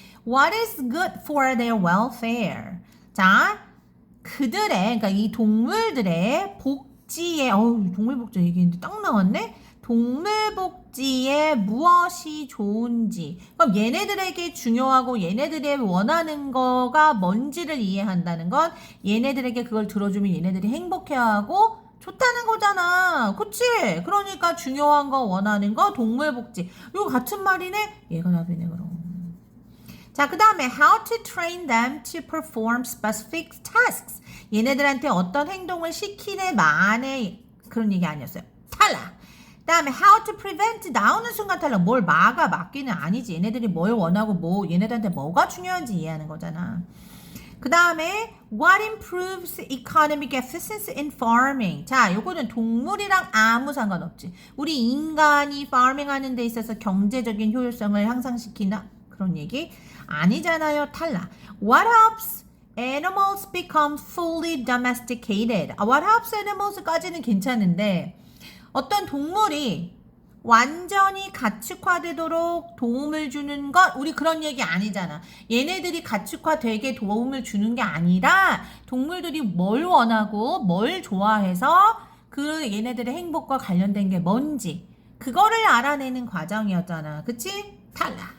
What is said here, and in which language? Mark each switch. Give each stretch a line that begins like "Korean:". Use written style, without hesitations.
English: What is good for their welfare?
Korean: 자, 그들의, 그러니까 이 동물들의 복지에, 동물 복지 얘기했는데 딱 나왔네? 동물 복지에 무엇이 좋은지. 그럼 얘네들에게 중요하고 얘네들이 원하는 거가 뭔지를 이해한다는 건 얘네들에게 그걸 들어주면 얘네들이 행복해하고 좋다는 거잖아. 그치? 그러니까 중요한 거, 원하는 거, 동물복지. 이거 같은 말이네? 얘가 답이네, 그럼. 자, 그 다음에
English: how to train them to perform specific tasks.
Korean: 얘네들한테 어떤 행동을 시키네 만에 그런 얘기 아니었어요. 탈락. 그 다음에
English: how to prevent.
Korean: 나오는 순간 탈락. 뭘 막기는 아니지. 얘네들이 뭘 원하고 얘네들한테 뭐가 중요한지 이해하는 거잖아. 그 다음에
English: what improves economic efficiency in farming.
Korean: 자, 요거는 동물이랑 아무 상관없지. 우리 인간이 farming 하는 데 있어서 경제적인 효율성을 향상시키나? 그런 얘기 아니잖아요. 탈락.
English: What helps animals become fully domesticated. What helps animals
Korean: 까지는 괜찮은데 어떤 동물이 완전히 가축화되도록 도움을 주는 것, 우리 그런 얘기 아니잖아. 얘네들이 가축화되게 도움을 주는 게 아니라 동물들이 뭘 원하고 뭘 좋아해서 그 얘네들의 행복과 관련된 게 뭔지 그거를 알아내는 과정이었잖아. 그치? 탈락.